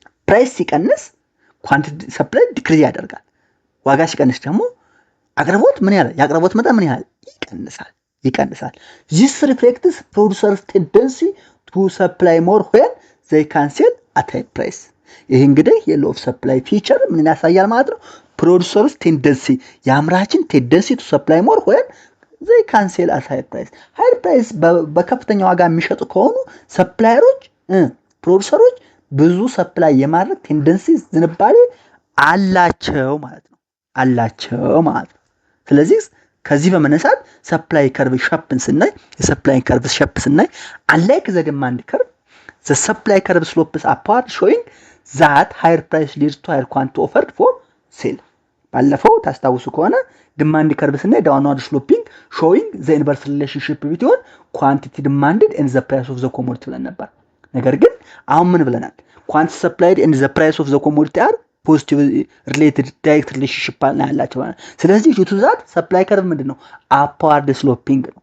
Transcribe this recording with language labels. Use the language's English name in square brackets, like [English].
[Amharic] ፕራይስ ሲቀንስ ኳንቲቲ ሰፕላይ ዲክሪዝ ያደርጋል። ዋጋ ሲቀንስ ደግሞ አቅርቦት ምን ያህል የአቅርቦት መጠን ምን ያህል ይቀንሳል። [English] this reflects producers tendency to supply more when they can sell at high price [Amharic] ይሄ እንግዲህ የlaw of supply feature ምን ያሳያል ማለት ነው? producers tendency የአምራችን tendency [English] to supply more when they can sell at high price [Amharic] በከፍተኛ ዋጋ የሚሸጡ ከሆኑ ሰፕላየሮች ፕሮዲዩሰሮች ብዙ ሰፕላይ የማድረግ ቴንደንሲ ዝንባሌ አላቸው ማለት ነው። ስለዚህ ከዚህ በመነሳት ሰፕላይ ከርቭ ሼፕን ስናይ የሰፕላይ ከርቭ ሼፕ ስናይ [English] unlike the demand curve the supply curve slopes upward showing that higher price leads to higher quantity offered for sale [Amharic] ባለፈው ታስታውሱ ከሆነ [English] demand curve ስናይ downward sloping showing the inverse relationship between quantity demanded and the price of the commodity [Amharic] ብለን ነበር ነገር ግን አሁን ምን ብለናል [English] quantity supplied and the price of the commodity are positive related direct relationship [Amharic] አላቸው ስለዚህ [English] due to that supply curve ምንድነው upward sloping